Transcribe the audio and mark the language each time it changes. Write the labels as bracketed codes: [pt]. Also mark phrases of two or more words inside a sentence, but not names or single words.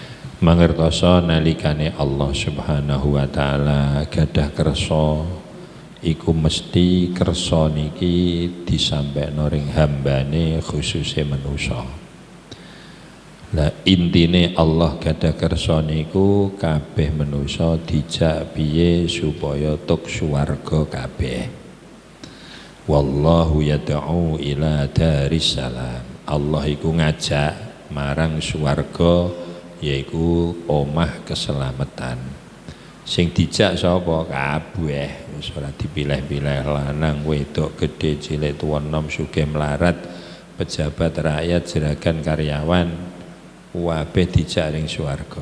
[jv] Mangertosa nalikane [ar] Allah Subhanahu wa taala [jv] gadah kersa iku mesti kersa niki disampekno ring hambane khususe manusa. Lah intine Allah gadah kersa niku kabeh manusa dijak piye supaya tuk swarga kabeh. [ar] Wallahu yad'u ila daris salam. [jv] Allah iku ngajak marang swarga yaiku omah keselamatan. Sing dijak sapa? Kabeh. Wis ora dipilih-pilih, lanang, wedok, gedhe, cilik, tuwa, enom, sugih, melarat, pejabat, rakyat, jeragan, karyawan, kabeh dijak ning swarga.